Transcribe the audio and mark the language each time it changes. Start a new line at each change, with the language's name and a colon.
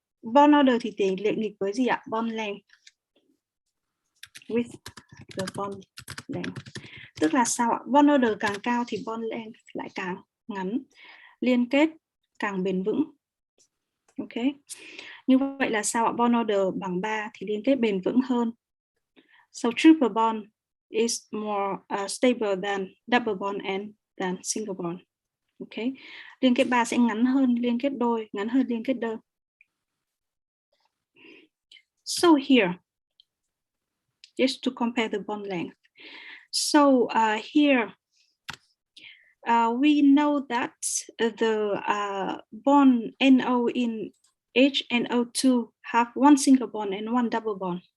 Vietnamese: Bond order thì tỷ lệ nghịch với gì ạ?
English: Bond length with the bond length.
Vietnamese: Tức là sao ạ? Bond order càng cao thì bond length lại càng ngắn, liên kết càng bền vững. Ok. Như vậy là sao ạ? Bond order bằng 3 thì liên kết bền vững hơn.
English: So triple bond is more stable than double bond and than single bond. Okay.
Vietnamese: Liên kết 3 sẽ ngắn hơn liên kết đôi, ngắn hơn liên kết đơn.
English: So here, just to compare the bond length. So here, we know that the bond NO in HNO2 have one single bond and one double bond.